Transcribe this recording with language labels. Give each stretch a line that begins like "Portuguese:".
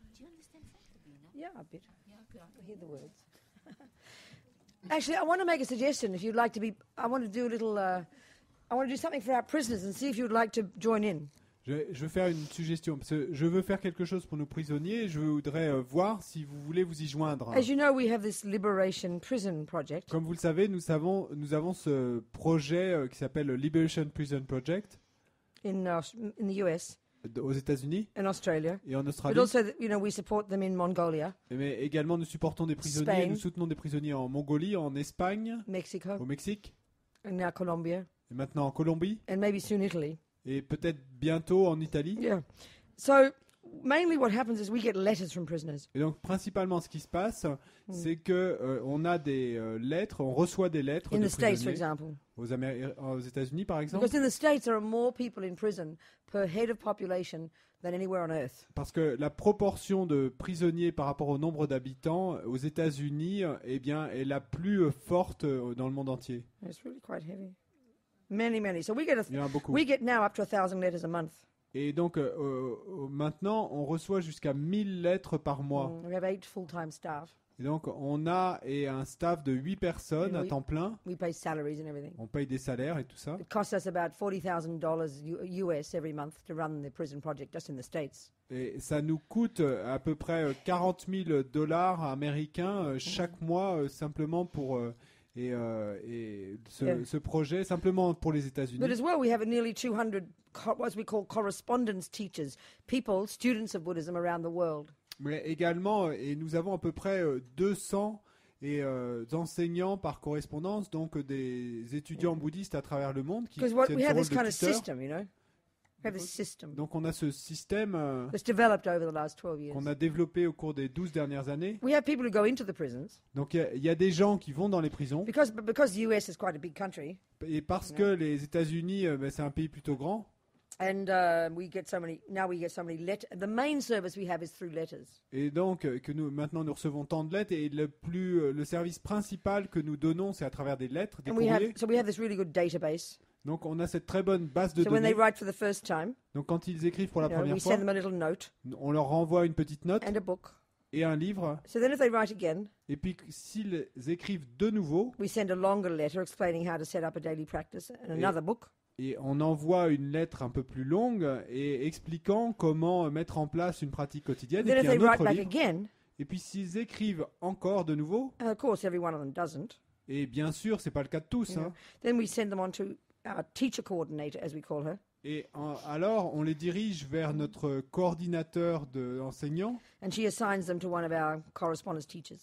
English: Do you understand French, Sabrina? Yeah, a bit. Yeah, okay. I hear the words. Actually, I want to make a suggestion. If you'd like to be, I want to do a little. I want to do something for our prisoners and see if you'd like to join in.
French: Je veux faire une suggestion, parce que je veux faire quelque chose pour nos prisonniers, et je voudrais voir si vous voulez vous y joindre.
English: As you know, we have this Liberation Prison Project.
French: Comme vous le savez, nous avons ce projet qui s'appelle le Liberation Prison Project
English: In the US,
French: aux États-Unis
English: in Australia,
French: et en
English: but
French: Australie.
English: also, we support them in Mongolia,
French: Mais également, nous supportons des prisonniers,
English: Spain.
French: nous soutenons des prisonniers en Mongolie, en Espagne,
English: Mexico,
French: au Mexique,
English: and now Colombia,
French: et maintenant en Colombie,
English: and maybe soon Italy.
French: et peut-être bientôt en Italie.
English: Yeah. So mainly what happens is we get letters from prisoners.
French: Et donc, principalement, ce qui se passe, c'est que on a des lettres, on reçoit des lettres
English: In
French: de
English: the States, for example.
French: aux États-Unis, par exemple.
English: Because in the States, there are more people in prison per head of population than anywhere on earth.
French: Parce que la proportion de prisonniers par rapport au nombre d'habitants aux États-Unis, eh bien, est la plus forte dans le monde entier.
English: It's really quite heavy. Many. So we get
French: Il y en a beaucoup.
English: we get now up to 1,000 letters a month.
French: Et donc, maintenant, on reçoit jusqu'à 1000 lettres par mois.
English: We have 8 full-time staff.
French: Et donc, on a un staff de 8 personnes à Oui. temps plein.
English: We pay salaries and everything.
French: On paye des salaires et tout ça.
English: It costs us about $40,000 US every month to run the prison project just in the States.
French: Et ça nous coûte à peu près 40 000 dollars américains chaque mois simplement pour ce projet, simplement pour les États-Unis.
English: But as well, we have nearly 200 what we call correspondence teachers, people, students of Buddhism around the world.
French: Mais également, et nous avons à peu près 200 enseignants par correspondance, donc des étudiants bouddhistes à travers le monde qui
English: Because
French: tiennent
English: we
French: ce
English: have
French: rôle
English: this
French: de
English: kind of
French: tuteur.
English: system, We have this system
French: Donc on a ce système
English: that's developed over the last 12 years.
French: qu'on a développé au cours des 12 dernières années.
English: We have people who go into the prisons
French: Donc il y a des gens qui vont dans les prisons,
English: because the US is quite a big country,
French: et parce que les États-Unis, c'est un pays plutôt grand,
English: and we get so many letters. The main service we have is through letters.
French: et donc que maintenant nous recevons tant de lettres, et le service principal que nous donnons, c'est à travers des lettres, des
English: And
French: courriers.
English: we have this really good database.
French: Donc on a cette très bonne base de
English: So when they
French: données.
English: write for the first time,
French: Donc quand ils écrivent pour la première
English: we
French: fois,
English: send them a little note
French: on leur renvoie une petite note
English: and a book.
French: et un livre.
English: So then if they write again,
French: Et puis s'ils écrivent de nouveau,
English: we send a longer letter explaining how to set up a daily practice and another book.
French: et on envoie une lettre un peu plus longue et expliquant comment mettre en place une pratique quotidienne.
English: Then
French: Et
English: if
French: puis
English: they
French: un
English: write
French: autre
English: back
French: livre.
English: again,
French: Et puis s'ils écrivent encore de nouveau,
English: and of course every one of them doesn't,
French: et bien sûr c'est pas le cas de tous, hein,
English: then we send them on to our teacher coordinator, as we call her,
French: et alors on les dirige vers notre coordinateur d'enseignants,
English: and she assigns them to one of our correspondence teachers.